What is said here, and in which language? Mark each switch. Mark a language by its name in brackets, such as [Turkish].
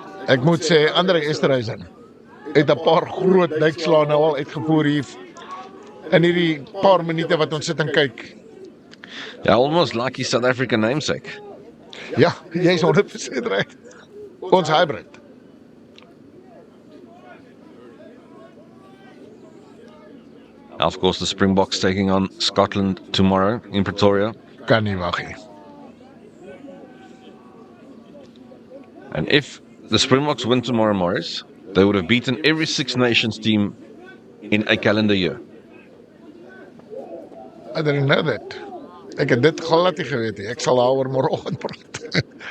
[Afrikaans] Ek moet sê Andre Esterhuizen het 'n paar groot duikslae nou al uitgevoer hier in hierdie paar minute wat ons sit en kyk. [English] Yeah, almost like his South African namesake. [Afrikaans] Ja, jy's 100% reg. Ons hybrid. [English] Of course, the Springboks taking on Scotland tomorrow in Pretoria. [Afrikaans] Kan nie wag nie. [English] And if the Springboks win tomorrow, Morris, they would have beaten every Six Nations team in a calendar year. I didn't know that. [Afrikaans] Ek het dit glad nie geweet nie. Ek sal daaroor môreoggend praat.